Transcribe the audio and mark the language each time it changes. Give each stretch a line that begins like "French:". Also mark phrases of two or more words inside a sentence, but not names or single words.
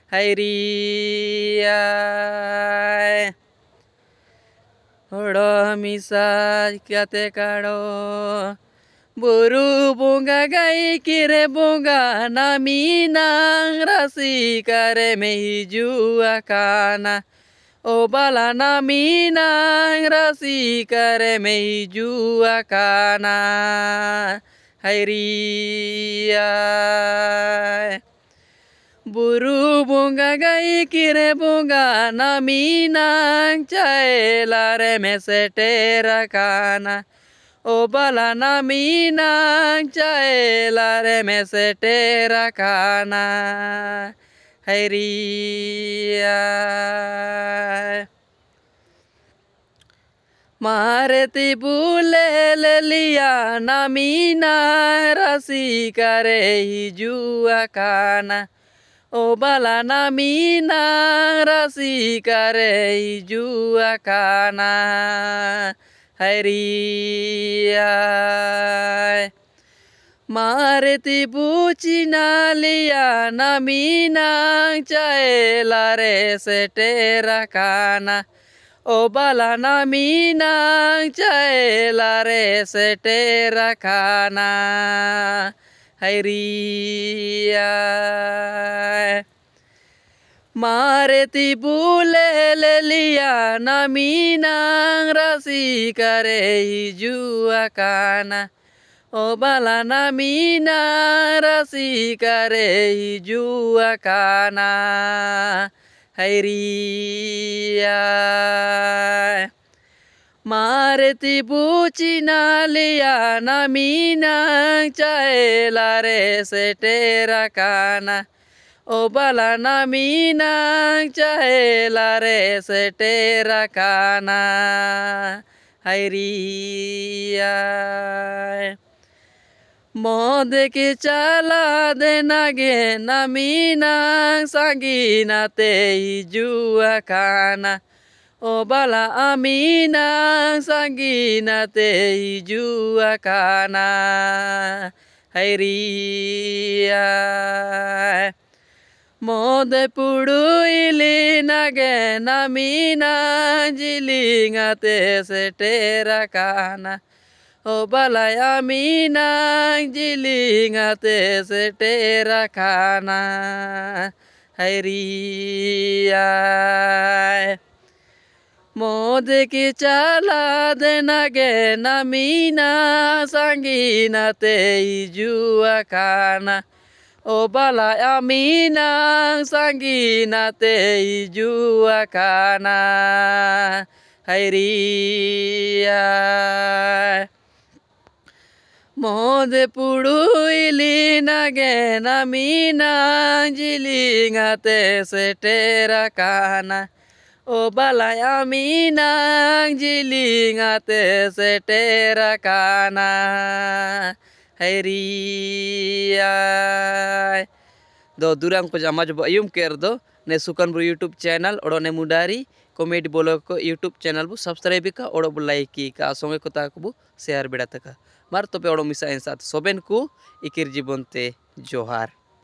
Santali: hairiya odo misa kyate karo buru bunga gai kire bunga namina rasi kare meiju akana O bala namina rasi kare meiju akana hairiya Buru bunga gai kire bunga namina jaelare mesete rakana O bala namina jaelare mesete rakana hairiya Mareti bule lelia namina rasi kare hiju akana O bala namina rasi kare hiju akana hairiya Mareti bucina lia namina jaelare sete rakana O bala namina jaelare sete rakana hairiya Mareti bule lelia namina rasi kare hiju akana O bala namina rasi kare hiju akana hairiya Mareti bucina lia namina jaelare sete rakana O bala namina jaelare sete rakana hairiya Mode ke chala denage namina sangina te hiju akana O bala amina sangina te hiju akana hairiya Mode pudu ili nage namina jilinga te sete rakana O bala amina jilinga te sete rakana hairiya Mode ki chala denage namina sangina te hiju akana O bala amina sangina te hiju akana hairiya Mode pudu ili nage namina jilinga te sete rakana O bala amina jilinga te sete rakana hairiya do durang pajama jo ayum ker do ne sukan bro
English: YouTube channel
Santali: odo ne mudari comedy bolok ko
English: YouTube channel
Santali: bu subscribe ka odo bu like ki ka songe ko ta ko bu share beda taka मार तबे ओड़ो मिसा साथ सोबेन को इकिर जीवनते जोहार।